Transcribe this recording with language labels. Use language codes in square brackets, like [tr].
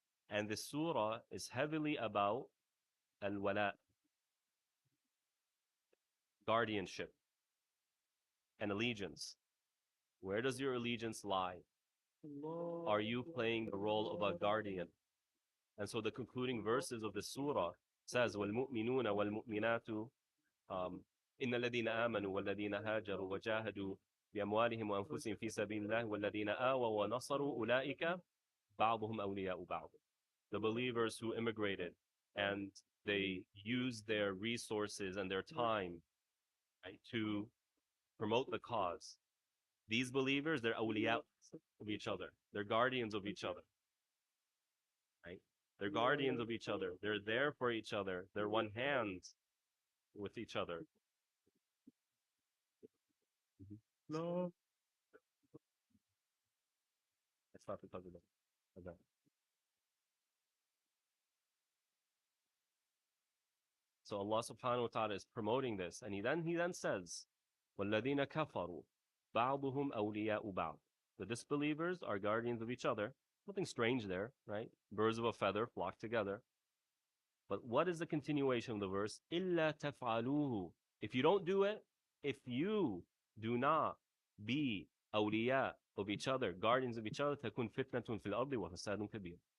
[en] And this surah is heavily about al-wala, guardianship, and allegiance. Where does your allegiance lie? Are you playing the role of a guardian? And so the concluding verses of the surah says, [ar] وَالْمُؤْمِنُونَ وَالْمُؤْمِنَاتُ إِنَّ الَّذِينَ آمَنُوا وَالَّذِينَ هَاجَرُوا وَجَاهَدُوا بِأَمْوَالِهِمْ وَأَنفُسِهِمْ فِي سَبِيلِ اللَّهِ وَالَّذِينَ آوَوا وَنَصَرُوا أُولَٰئِكَ بَعْضُهُمْ أَوْلِيَاءُ بَعْضٍ. [en] The believers who immigrated and they used their resources and their time, right, to promote the cause. These believers, they're awliya of each other. They're guardians of each other. Right? They're guardians of each other. They're there for each other. They're one hand with each other. no? It's not because of that. So Allah subhanahu wa ta'ala is promoting this. And he then says, [ar] وَالَّذِينَ كَفَرُوا بَعْضُهُمْ أَوْلِيَاءُ بَعْضٍ. [en] The disbelievers are guardians of each other. Nothing strange there, right? Birds of a feather flock together. But what is the continuation of the verse? [ar] إِلَّا تَفْعَلُوهُ. [en] If you don't do it, if you do not be awliya of each other, guardians of each other, [ar] تَكُنْ فِتْنَةٌ فِي الْأَرْضِ وَفَسَادٌ كَبِيرٌ.